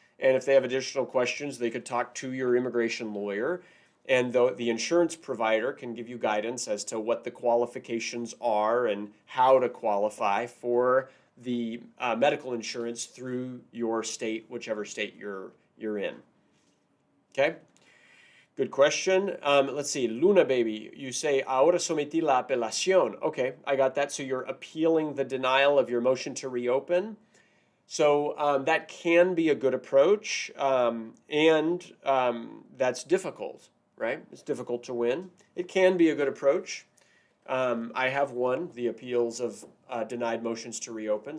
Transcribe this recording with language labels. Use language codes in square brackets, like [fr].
[en] And if they have additional questions, they could talk to your immigration lawyer. And the insurance provider can give you guidance as to what the qualifications are and how to qualify for the medical insurance through your state, whichever state you're in. Okay? Good question. Let's see. Luna Baby, you say, [es] ahora sometí la apelación. [en] Okay, I got that. So you're appealing the denial of your motion to reopen. So that can be a good approach, and that's difficult, right? It's difficult to win. It can be a good approach. I have won the appeals of denied motions to reopen.